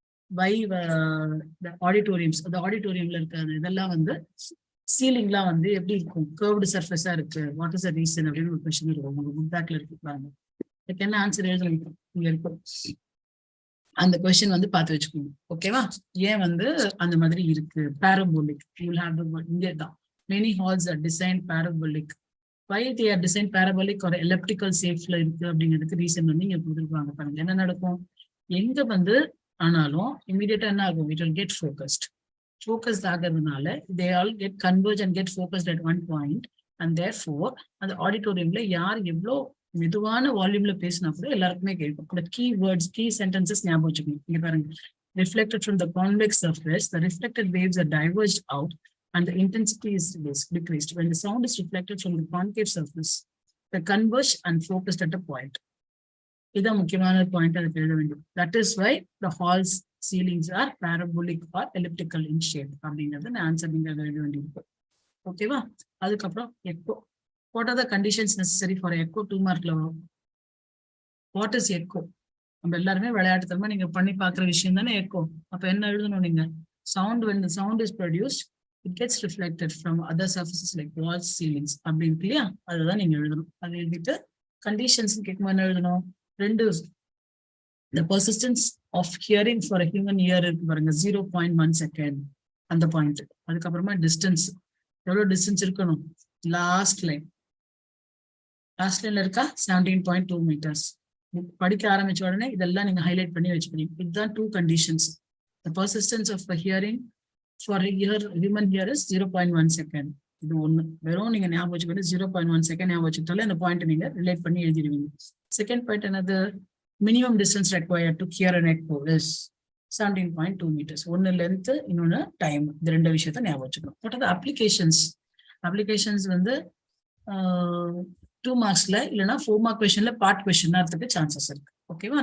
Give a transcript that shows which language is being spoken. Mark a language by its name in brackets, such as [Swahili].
[Tamil] By auditoriums, அந்த ஆடிட்டோரியம்ல இருக்காது இதெல்லாம் வந்து சீலிங்லாம் வந்து எப்படி இருக்கும், கர்வ்டு சர்ஃபேஸா இருக்கு, வாட் இஸ் த ரீசன் அப்படின்னு ஒரு கொஸ்டின் இருக்கும். உங்க புக் பேக்ல இருக்கு பாருங்க. இதுக்கு என்ன ஆன்சர் எழுதணும் இங்க இருக்கும். அந்த கொஸ்டின் வந்து பார்த்து வச்சுக்கோங்க. ஓகேவா? ஏன் வந்து அந்த மாதிரி இருக்கு, [English] parabolic, you will have to [Tamil] இங்கே தான் [English] many halls are designed parabolic. Why they are designed parabolic or elliptical [Tamil] shapesல இருக்கு அப்படிங்கிறதுக்கு ரீசன் வந்து இங்க கொடுத்துருப்பாங்க பாருங்க. என்ன நடக்கும், எங்க வந்து ஆனாலும் இமீடியட்டா என்ன ஆகும், [English] it will get focused [Tamil] ஆகிறதுனால [English] they all get converge and get focused at one point, and therefore [Tamil] அந்த ஆடிட்டோரியம்ல யார் எவ்வளோ மெதுவான வால்யூம்ல பேசினா கூட எல்லாருக்குமே கேட்கும். அந்த கீ வேர்ட்ஸ், கீ சென்டென்சஸ் ஞாபகம் வச்சுக்கணும். இங்க பாருங்க, [English] reflected from the convex surface, the reflected waves are diverged out and the intensity is decreased. When the sound is reflected from the concave surface, they converge and focused at a point. [Tamil] இதான் முக்கியமான point, அதுக்கு எழுத வேண்டும். [English] That is why the halls ceilings are parabolic or elliptical in shape [Tamil] அப்படிங்கிறது நான் answer நீங்க எழுத வேண்டியிருக்கும். ஓகேவா? அதுக்கப்புறம் echo. [English] What are the conditions necessary for echo? [Tamil] 2 மார்க்ல வரும். [English] What is echo? [Tamil] நம்ம எல்லாருமே விளையாட்டுத்தனமா நீங்க பண்ணி பாக்குற விஷயம் தானே எக்கோ. அப்ப என்ன எழுதணும் நீங்க, sound, [English] when the sound is produced it gets reflected from other surfaces like walls, ceilings [Tamil] அப்படின்னு இல்லையா, அதுதான் நீங்க எழுதணும். அது எழுதிட்டு கண்டிஷன்ஸ் கேட்கும்போது என்ன எழுதணும், 2, [English] the persistence of hearing for a human ear [Tamil] இருக்கு பாருங்க, 0.1 செகண்ட் அந்த பாயிண்ட். அதுக்கப்புறமா டிஸ்டன்ஸ், எவ்வளவு டிஸ்டன்ஸ் இருக்கணும், லாஸ்ட் லைன்ல இருக்கா 17.2 meters. படிக்க ஆரம்பிச்ச உடனே இதெல்லாம் நீங்க ஹைலைட் பண்ணி வச்சுக்கணும். இதுதான் 2 conditions. [English] The persistence of a hearing for a human ear is 0.1 second. [Tamil] இது ஒண்ணு. வெறும் நீங்க ஞாபகம் வச்சுக்கிட்டு 0.1 செகண்ட் ஞாபகம் வச்சுக்கிட்டாலே அந்த பாயிண்ட் நீங்க ரிலேட் பண்ணி எழுதிடுவீங்க. செகண்ட் பாயிண்ட் என்னது, [English] Minimum distance required to hear an echo is 17.2 meters. [Tamil] ஒன்னு லென்த், இன்னொன்னு டைம். இந்த 2 விஷயத்த ஞாபகம் வச்சுக்கணும். பட் அது அப்ளிகேஷன்ஸ் வந்து 2 மார்க்ஸ்ல இல்லைன்னா 4 மார்க் கொஸ்டின்ல பார்ட் கொஸ்டின் வரதுக்கு சான்சஸ் இருக்கு. ஓகேவா?